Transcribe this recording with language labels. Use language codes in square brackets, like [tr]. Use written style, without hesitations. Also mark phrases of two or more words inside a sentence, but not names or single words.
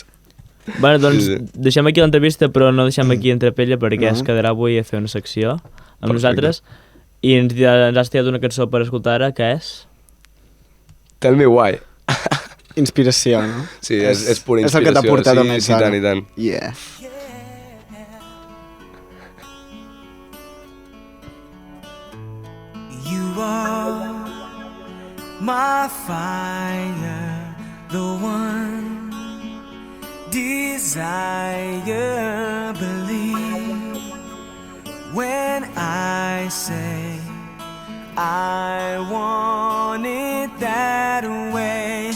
[ca] Bueno, doncs deixem aquí l'entrevista, però no deixem aquí Trapella perquè es quedarà avui a fer una secció amb nosaltres i ens has triat una cançó per escoltar ara, que és... Tell Me Why. Inspiració, no? Sí, és pura inspiració. És el que t'ha portat on ets ara. Sí, tant. [en] Yeah. You are my fire, the one desire, believe when I say I want it that way.